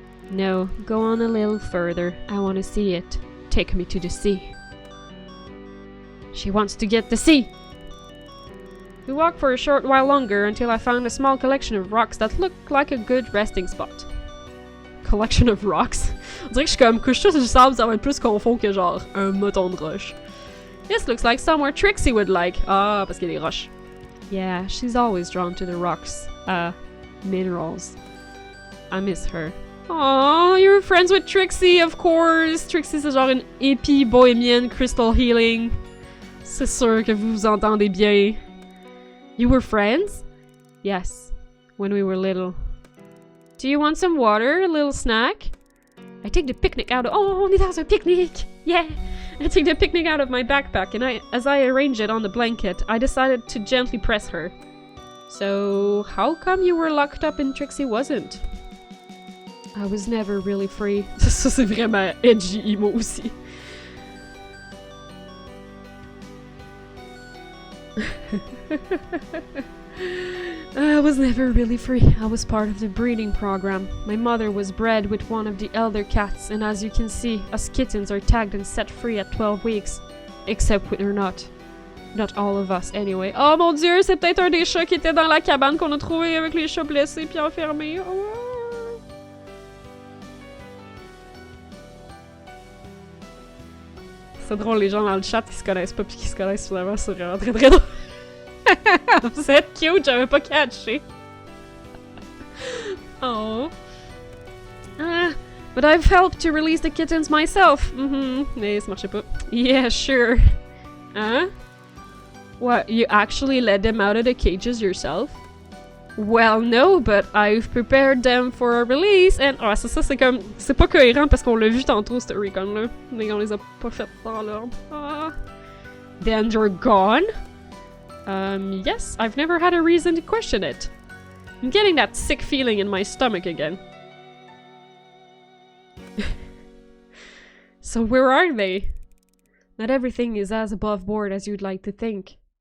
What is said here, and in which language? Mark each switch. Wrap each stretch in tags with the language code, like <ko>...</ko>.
<en>No, go on a little further. I want to see it. Take me to the sea. She wants to get the sea! We walked for a short while longer until I found a small collection of rocks that looked like a good resting spot. Collection of rocks?</en> <fr>On dirait que je suis comme, couche-toi sur le sable, ça va être plus confond que genre un mouton de roche.</fr> <en>This looks like somewhere Trixie would like.</en> <fr>Ah, parce qu'il y a des roches.</fr> <en>Yeah, she's always drawn to the rocks. Minerals. I miss her. Oh, you're friends with Trixie, of course.</en> <fr>Trixie, c'est genre une hippie bohémienne crystal healing. C'est sûr que vous vous entendez bien.</fr> <en>You were friends? Yes, when we were little. Do you want some water, a little snack? I take the picnic out of—</en> <fr>Oh, on est dans un pique-nique!</fr> <en>Yeah! I take the picnic out of my backpack and as I arrange it on the blanket, I decided to gently press her. So, how come you were locked up and Trixie wasn't? I was never really free.</en> <fr>Ça, c'est vraiment edgy emo aussi.</fr> <en>I was never really free. I was part of the breeding program. My mother was bred with one of the elder cats, and as you can see, us kittens are tagged and set free at 12 weeks. Except we're not. Not all of us, anyway.</en> <fr>Oh mon dieu, c'est peut-être un des chats qui était dans la cabane qu'on a trouvé avec les chats blessés puis enfermés. Oh. C'est drôle, les gens dans le chat qui se connaissent pas puis qui se connaissent finalement, c'est vraiment très très drôle. Vous êtes cute, j'avais pas catché. Oh.</fr> <en>But I've helped to release the kittens myself.</en> <fr>Mais ça marchait pas.</fr> <en>Yeah, sure. Hein? What, you actually let them out of the cages yourself? Well, no, but I've prepared them for a release and—</en> <fr>Ah, c'est ça, c'est comme... C'est pas cohérent parce qu'on l'a vu tantôt, ce recon-là. Mais on les a pas fait dans l'ordre. Ah.</fr> <en>Then you're gone? Yes, I've never had a reason to question it. I'm getting that sick feeling in my stomach again. So where are they? Not everything is as above board as you'd like to think.</en>